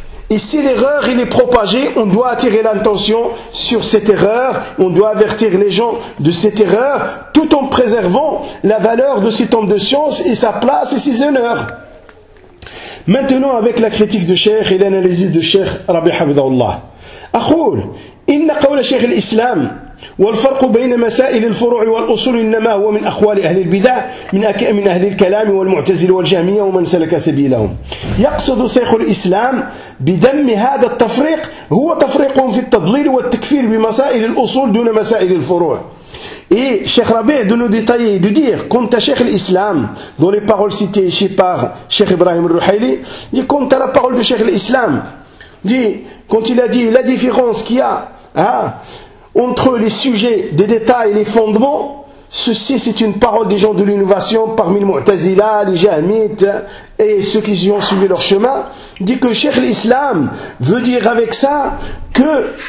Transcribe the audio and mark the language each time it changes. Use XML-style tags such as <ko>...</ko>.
<fr>Et si l'erreur il est propagée, on doit attirer l'attention sur cette erreur, on doit avertir les gens de cette erreur, tout en préservant la valeur de cet homme de science et sa place et ses honneurs. Maintenant, avec la critique de Cheikh et l'analyse de Cheikh Rabi Hafidhahullah.</fr> <ar>Akhoul, inna qawla</ar> <fr>Cheikh l'Islam,</fr> <ar>والفرق بين مسائل الفروع والأصول إنما هو من أخوال أهل البدع من أهل الكلام والمعتزل والجهمية ومن سلك سبيلهم. يقصد شيخ الإسلام بدم هذا التفريق هو تفريقهم في التضليل والتكفير بمسائل الأصول دون مسائل الفروع.</ar> <fr>Et Cheikh Rabih de nous détailler, de dire, quant à Cheikh l'Islam, dans les paroles citées ici par Cheikh Ibrahim al-Ruhayli, dit, quant à la parole de Cheikh l'Islam, dit, quand il a dit la différence qu'il y a entre les sujets des détails et les fondements, ceci c'est une parole des gens de l'innovation parmi les Mu'tazila, les Jahmites et ceux qui ont suivi leur chemin, dit que Cheikh l'Islam veut dire avec ça que</fr>